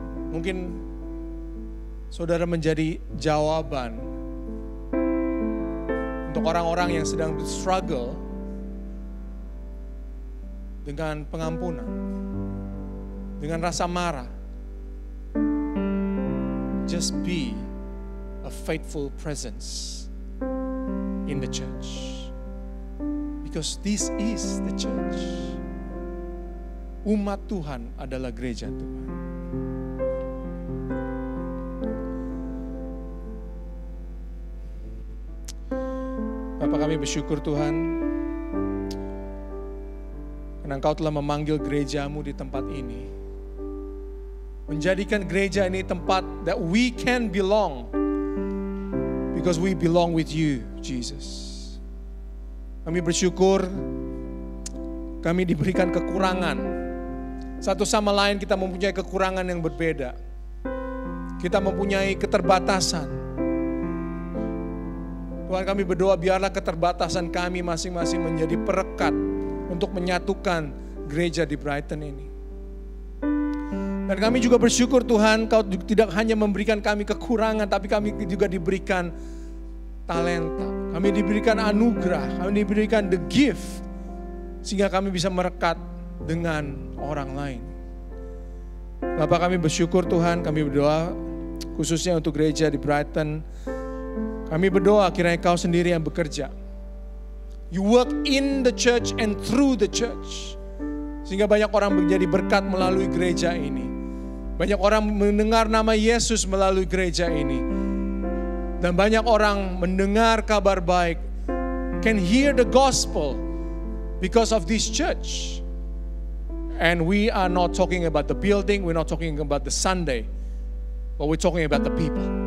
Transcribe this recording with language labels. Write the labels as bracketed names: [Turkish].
[Indonesian] Mungkin saudara menjadi jawaban untuk orang-orang yang sedang struggle dengan pengampunan, dengan rasa marah. [English] Just be a faithful presence in the church. Because this is the church. [Indonesian] Umat Tuhan adalah gereja Tuhan. Bapak, kami bersyukur Tuhan, karena Engkau telah memanggil gerejamu di tempat ini. Menjadikan gereja ini tempat [English] that we can belong. Because we belong with you, Jesus. [Indonesian] Kami bersyukur, kami diberikan kekurangan. Satu sama lain kita mempunyai kekurangan yang berbeda. Kita mempunyai keterbatasan. Tuhan, kami berdoa biarlah keterbatasan kami masing-masing menjadi perekat untuk menyatukan gereja di Brighton ini. Dan kami juga bersyukur Tuhan, Kau tidak hanya memberikan kami kekurangan, tapi kami juga diberikan talenta. Kami diberikan anugerah, kami diberikan [English] the gift, [Indonesian] sehingga kami bisa merekat dengan orang lain. Bapak, kami bersyukur Tuhan, kami berdoa khususnya untuk gereja di Brighton. Kami berdoa kiranya Kau sendiri yang bekerja. [English] You work in the church and through the church. [Indonesian] Sehingga banyak orang menjadi berkat melalui gereja ini. Banyak orang mendengar nama Yesus melalui gereja ini. Dan banyak orang mendengar kabar baik. [English] Can hear the gospel because of this church. And we are not talking about the building, we're not talking about the Sunday. But we're talking about the people.